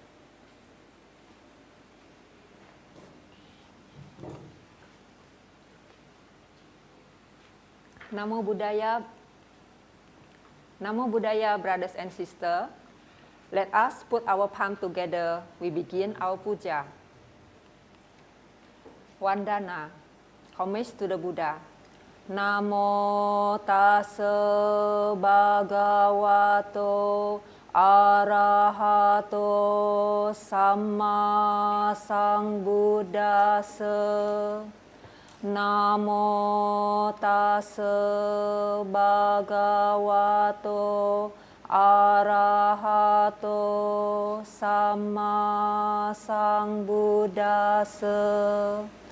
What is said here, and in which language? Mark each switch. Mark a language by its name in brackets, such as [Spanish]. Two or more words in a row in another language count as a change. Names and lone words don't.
[Pali] Namo Buddhaya. Namo Buddhaya, [English] brothers and sisters. Let us put our palm together. We begin our puja. Vandana. Homage to the Buddha. [Pali] Namo tassa bhagavato arahato samma sambuddhassa. Namo tassa bhagavato arahato samma sambuddhassa.